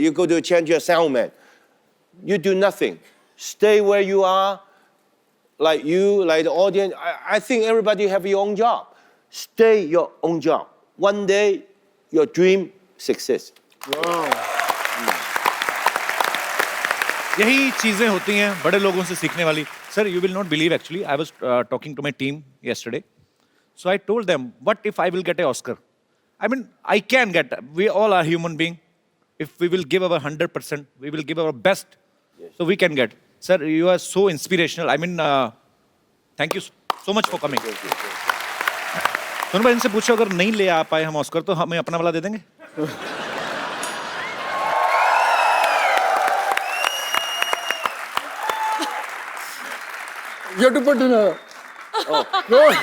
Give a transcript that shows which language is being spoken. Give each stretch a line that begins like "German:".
English: You go to change your soundman. You do nothing. Stay where you are. Like you, like the audience. I think everybody have your own job. Stay your own job. One day, your dream success. Wow!
Hindi: यही चीजें होती हैं बड़े लोगों से सीखने वाली.
English: Sir, you will not believe actually. I was talking to my team yesterday. So I told them, what if I will get an Oscar? I mean, I can get. We all are human beings. If we will give our 100%, we will give our best. Yes. So we can get. Sir, you are so inspirational. I mean, thank you so much for coming.
Hindi: सुनो भाई, इनसे पूछो अगर नहीं ले आ पाए हम Oscar तो हमें अपना वाला दे देंगे.
English: You have to put in a... Oh. No.